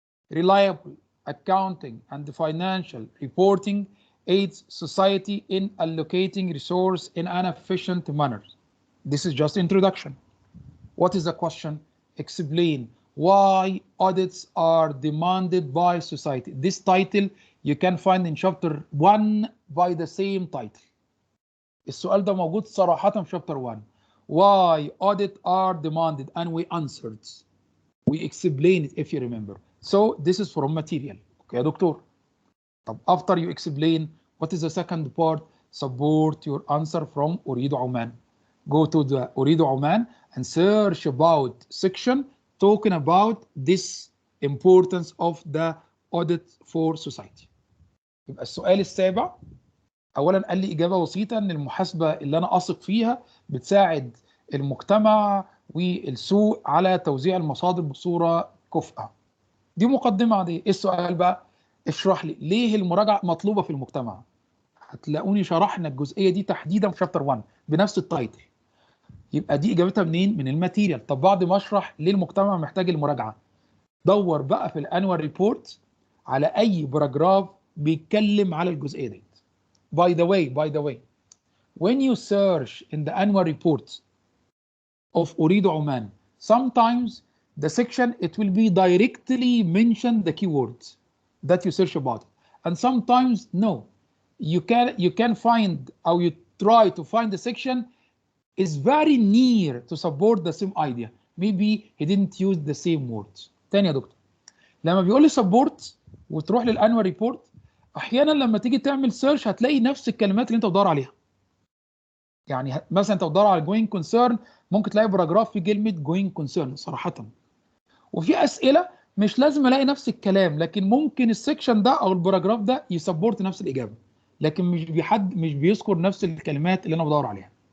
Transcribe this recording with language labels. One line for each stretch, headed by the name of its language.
English: Reliable accounting and financial reporting aids society in allocating resource in an efficient manner. This is just introduction. What is the question? Explain why audits are demanded by society. This title you can find in chapter 1 by the same title.
Arabic: السؤال ده موجود صراحة في chapter 1.
English: Why audit are demanded, and we answered. We explained it if you remember. So this is from material.
Arabic: Okay يا دكتور.
English: طب after you explain, what is the second part? Support your answer from أريد عمان. Go to the أريد عمان and search about section talking about this importance of the audit for society.
Arabic: يبقى السؤال السابع اولا قال لي اجابه بسيطه ان المحاسبه اللي انا اثق فيها بتساعد المجتمع والسوق على توزيع المصادر بصوره كفءه. دي مقدمه عاديه. ايه السؤال بقى؟ اشرح لي ليه المراجعه مطلوبه في المجتمع. هتلاقوني شرحنا الجزئيه دي تحديدا في شابتر 1 بنفس التايتل. يبقى دي اجابتها منين؟ من الماتيريال. طب بعد ما اشرح ليه المجتمع محتاج المراجعه، دور بقى في الانوال ريبورت على اي باراجراف بيتكلم على الجزئيه دي.
English: By the way, when you search in the annual report of أريد عمان, sometimes the section it will be directly mention the keywords that you search about, and sometimes no. You can find or you try to find the section is very near to support the same idea. Maybe he didn't use the same words.
Arabic: تاني يا دكتور، لما بيقول لي support وتروح للانوال ريبورت، احيانا لما تيجي تعمل سيرش هتلاقي نفس الكلمات اللي انت بتدور عليها. يعني مثلا انت بتدور على جوينج كونسيرن، ممكن تلاقي باراجراف في كلمه جوينج كونسيرن صراحه. وفي اسئله مش لازم الاقي نفس الكلام، لكن ممكن السكشن ده او الباراجراف ده يسبورت نفس الاجابه، لكن مش بيذكر نفس الكلمات اللي انا بدور عليها.